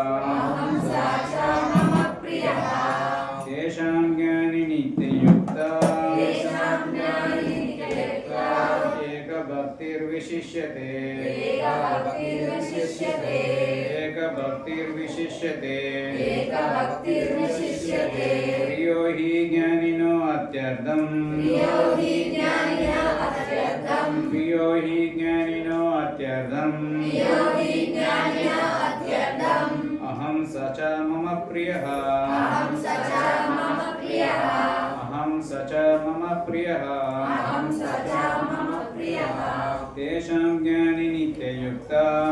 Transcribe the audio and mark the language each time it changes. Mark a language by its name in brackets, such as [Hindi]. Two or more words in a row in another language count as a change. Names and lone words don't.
[Sanskrit] తేషాం జ్ఞాని నిత్యయుక్త ఏకభక్తిర్విశిష్యతే ఏకభక్తిర్విశిష్యతే. ప్రియో హి జ్ఞాని ज्ञानिनो अत्यर्थम् प्रियो हि ज्ञानिनो अत्यर्थम् अहं स च मम प्रियः तेषां ज्ञानि नित्ययुक्ता